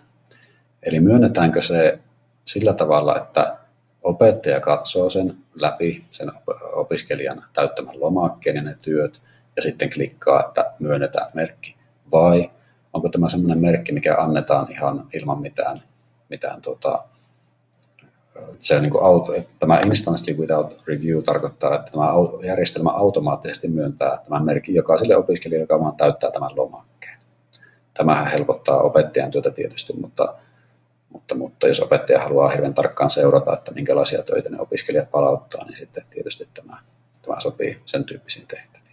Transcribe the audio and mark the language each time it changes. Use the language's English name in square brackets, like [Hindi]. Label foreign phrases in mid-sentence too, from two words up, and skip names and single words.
[Finnish] Eli myönnetäänkö se sillä tavalla, että opettaja katsoo sen läpi, sen opiskelijan täyttämän lomakkeen ja ne työt, ja sitten klikkaa, että myönnetään merkki. Vai onko tämä sellainen merkki, mikä annetaan ihan ilman mitään se on niin kuin tämä [English] instantly without review [Finnish] tarkoittaa, että tämä järjestelmä automaattisesti myöntää tämän merkin jokaiselle opiskelijalle, joka vaan täyttää tämän lomakkeen. Tämähän helpottaa opettajan työtä tietysti, mutta jos opettaja haluaa hirveän tarkkaan seurata, että minkälaisia töitä ne opiskelijat palauttaa, niin sitten tietysti tämä sopii sen tyyppisiin tehtäviin.